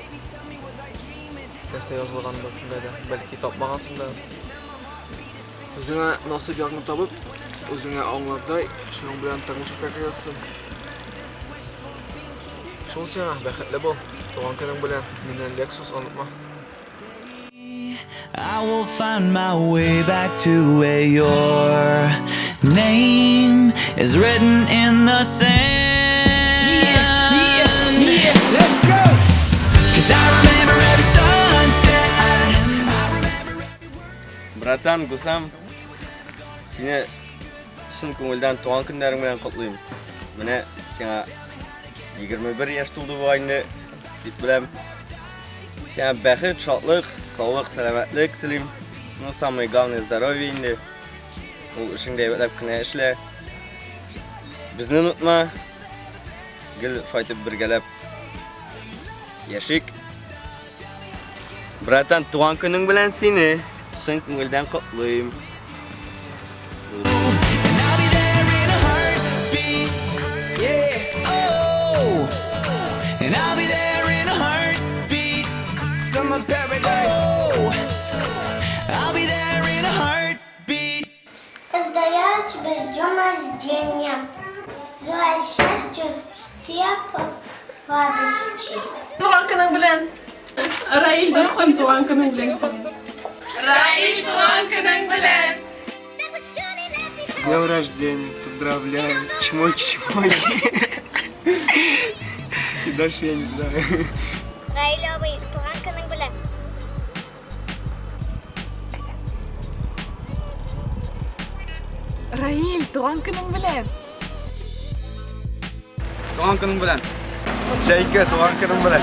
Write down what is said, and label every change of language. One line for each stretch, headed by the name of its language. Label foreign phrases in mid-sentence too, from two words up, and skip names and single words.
Tatar: Нәрсә язылган бер бәлки тапмагансың да. Өзеңә насыйп ягын табып, өзеңә аңлардай, шуның белән тормыш итәргә язсын. Шул сиңа бәхетле бул. Туган көнең белән миннән Lexus онытма.
English: I will find my way back to where your name is written in the sand. Yeah, let's go. 'Cause I remember every sunset.
Tatar: Братан, Гусам, сине шын күңелдән туган көннәрең белән котлыйм. Менә сиңа 21 яшь тулды бу айны дип беләм. Сен бәхет, шатлык, саулык, сәламәтлек телим.
Russian: Ну, самое главное здоровье инде.
Tatar: Ул эшеңдә әйбәтләп кенә эшлә. Безне онытма. Гел файтып бергәләп яшик. Братан, туган көнең белән сине чын күңелдән котлыйм.
English: And I'll be there in a heartbeat. Summer paradise. Oh, I'll be there in a heartbeat.
Russian: Поздравляю тебя с днем рождения. Желаю счастья, успеха, радости.
Tatar: Туган көнең белән. Раиль достым, туган көнең белән сине. Раиль, туган көнең белән.
Russian: С днем рождения, поздравляю. Чмоки-чмоки. И дальше я не знаю.
Tatar: Раиль абый, туган көнең белән. Раиль, туган көнең белән. Туган көнең белән. Шәйке, туган көнең белән.